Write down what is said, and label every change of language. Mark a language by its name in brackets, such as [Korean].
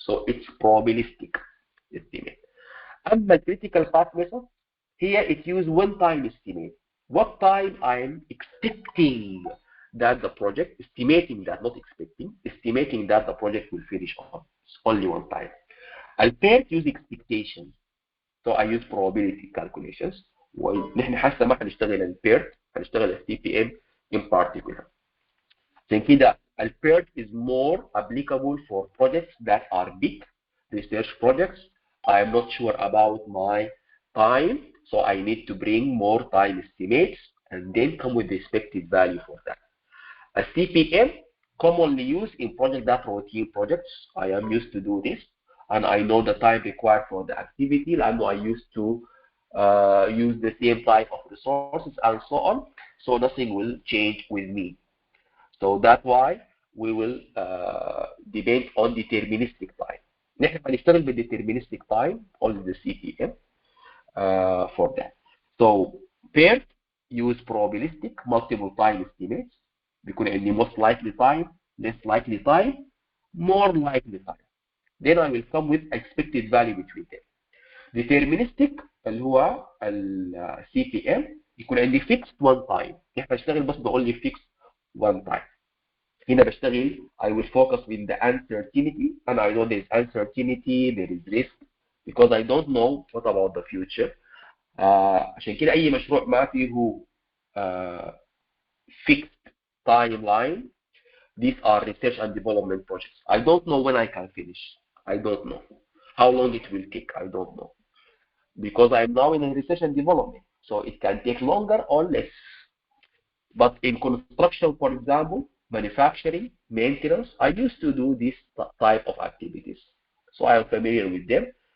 [English] So it's probabilistic estimate. And the critical path method, here it uses one time estimate. What time I'm expecting that the project, estimating that, not expecting, estimating that the project will finish on. It's only one time. I can't use expectations. So I use probability calculations. [Arabic] ونحن حاسه ما هنشتغل البيرت، هنشتغل السي بي ام in particular. [English] عشان كده البيرت is more applicable for projects that are big research projects. I am not sure about my time, so I need to bring more time estimates and then come with the expected value for that. A CPM commonly used in project that routine projects. I am used to do this, and I know the time required for the activity, and I used to use the same type of resources and so on, so nothing will change with me. So that's why we will debate on deterministic time. نحن هنشتغل بالdeterministic time on the CPM for that. So paired use probabilistic multiple time estimates بيكون عندي most likely time, less likely time, more likely time. Then I will come with expected value between them. Deterministic اللي هو ال CPM يكون عندي fixed one time. [Arabic] نحن بشتغل بس بقول لي fixed one time. [English] هنا بشتغل I will focus with the uncertainty, and I know there is uncertainty, there is risk, because I don't know what about the future. [Arabic] عشان كده أي مشروع ما فيه fixed timeline. [English] These are research and development projects. I don't know when I can finish. I don't know how long it will take. I don't know, because I'm now in research and development, so it can take longer or less. But in construction, for example, manufacturing, maintenance, I used to do this type of activities, so I am familiar with them.